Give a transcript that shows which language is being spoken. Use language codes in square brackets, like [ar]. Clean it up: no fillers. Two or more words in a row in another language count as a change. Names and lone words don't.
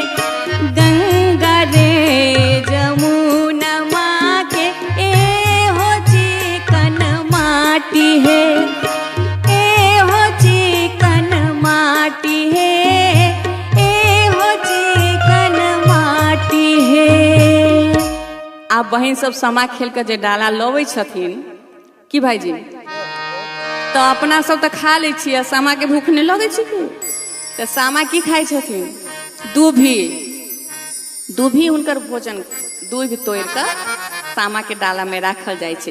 [mai] गंगा रे जमुना माँ के ए हो चिकन माटी है। ए हो चिकन माटी है। ए हो चिकन माटी है। आप बहन सब सामा खेल कर जे डाला लबै छथिन की भाईजी तो अपना सब तो खा ले छियै। सामा के भूख नहीं लगे छै कि तो सामा की खाई छथिन दूभी। दूभी हुनकर भोजन दूध तोड़ कर सामा के डाला में राखल जाय छै।